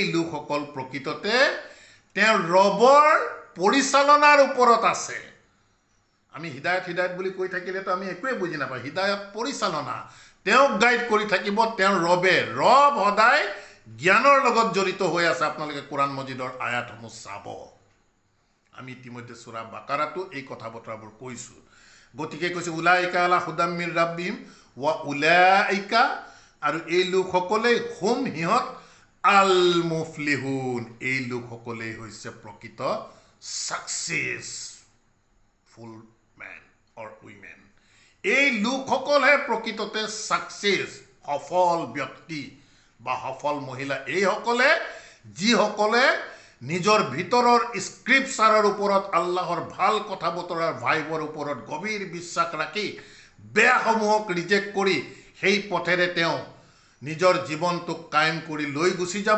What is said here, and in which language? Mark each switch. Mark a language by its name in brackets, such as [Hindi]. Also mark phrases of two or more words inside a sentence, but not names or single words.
[Assamese] লোকসকল প্ৰকৃততে তেওঁ ৰবৰ পৰিচালনাৰ ওপৰত আছে আমি হিদায়ত বুলি কৈ থাকিলেতো আমি একোৱে বুজি নাপাওঁ হিদায়ত পৰিচালনা তেওঁক গাইড কৰি থাকিব তেওঁৰ ৰবে ৰব সদায় জ্ঞানৰ লগত জড়িত হৈ আছে আপোনালোকে কোৰাণ মজিদৰ আয়াতসমূহ চাব আমি ইতিমধ্যে সূৰা বাকাৰাতো এই কথা বতৰাবোৰ কৈছোঁ গতিকে কৈছে [Arabic] أولئك على هدى من ربهم وأولئك, [Assamese] আৰু এই লোকসকলেই হুম সিহঁত [Arabic] المفلحون, [Assamese] এই লোকসকলেই হৈছে প্ৰকৃত [English] successful men or women. [Assamese] এই লোকসকলহে প্ৰকৃততে সাকসেছ, সফল ব্যক্তি বা সফল মহিলা এইসকলে যিসকলে নিজৰ ভিতৰৰ স্ক্ৰিপচাৰৰ ওপৰত, আল্লাহৰ ভাল কথা বতৰাৰ ভাইবৰ ওপৰত গভীৰ বিশ্বাস ৰাখি বেয়াসমূহক ৰিজেক্ট কৰি সেই পথেৰে তেওঁ নিজৰ জীৱনটোক কায়েম কৰি লৈ গুচি যাব।